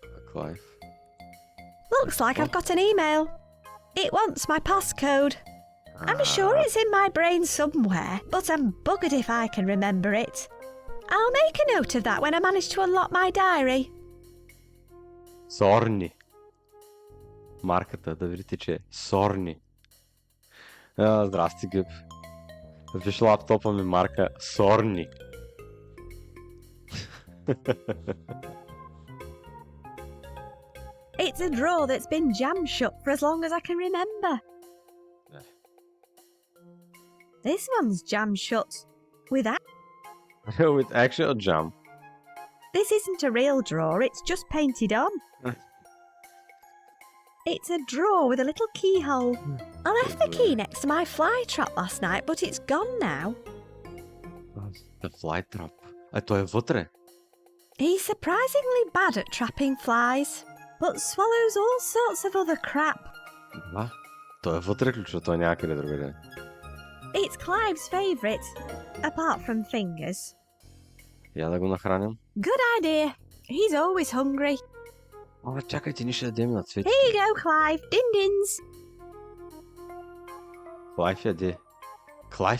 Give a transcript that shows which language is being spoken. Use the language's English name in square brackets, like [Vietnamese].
[English] Clive. Looks like I've got an email. It wants my passcode. I'm sure it's in my brain somewhere, but I'm buggered if I can remember it. I'll make a note of that when I manage to unlock my diary. [Bulgarian] Сорни. Марката, да видите, че е Сорни. Здрасти, Гъб. Виж лаптопа ми марка Сорни. [English] It's a drawer that's been jam shut for as long as I can remember. This one's jam shut. With With actual jam. This isn't a real drawer, it's just painted on. It's a drawer with a little keyhole. I left the key next to my fly trap last night, but it's gone now. The fly trap. [Bulgarian] Той е вътре. [English] He's surprisingly bad at trapping flies, but swallows all sorts of other crap. [Bulgarian] Да. Той е вътре ключа, той някъде другаде. [English] It's Clive's favourite, apart from fingers. [Bulgarian] Я да го нахраням. [English] Good idea. He's always hungry. [Bulgarian] Чакайте, ние ще ядем на цветите. [English] Here you go, Clive. Din-dins. [Bulgarian] Клайв яде. Клайв